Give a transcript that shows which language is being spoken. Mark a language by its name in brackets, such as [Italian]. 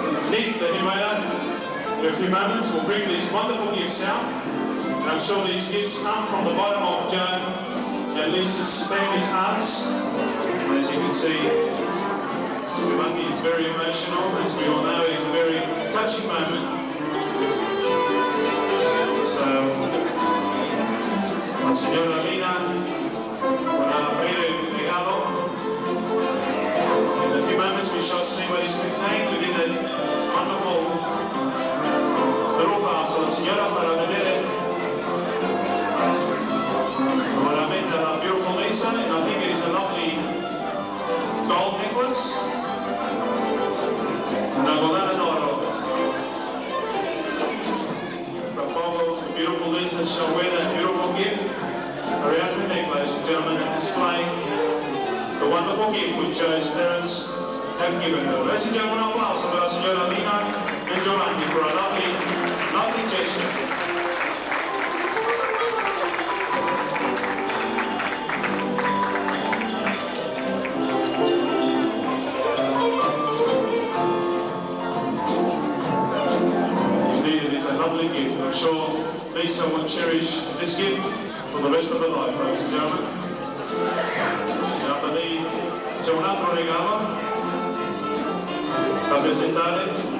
[English] Nick, the animator, in a few moments will bring these wonderful gifts out. And I'm sure these gifts come from the bottom of Joe and Lisa's family's hearts. As you can see, the monkey is very emotional. As we all know, it's a very touching moment. [Italian] So, la signora Lina [English] will [Italian] aprire il regalo. [English] In a few moments we shall see what is contained within the wonderful little vase. [Italian] La signora farà vedere a [English] beautiful Lisa, and I think it is a lovely gold necklace. [Italian] Una collana d'oro. [English] From Bobo, the beautiful Lisa shall wear that beautiful gift around her neck, ladies and gentlemen, and display the wonderful gift which Joe's parents have given her. Ladies and gentlemen, [Italian] un applauso per la signora [English] Lina and Giovanni for a lovely, lovely gesture. Gift. I'm sure Lisa will cherish this gift for the rest of her life, ladies and gentlemen. After [Italian] lì c'è un altro regalo da presentare.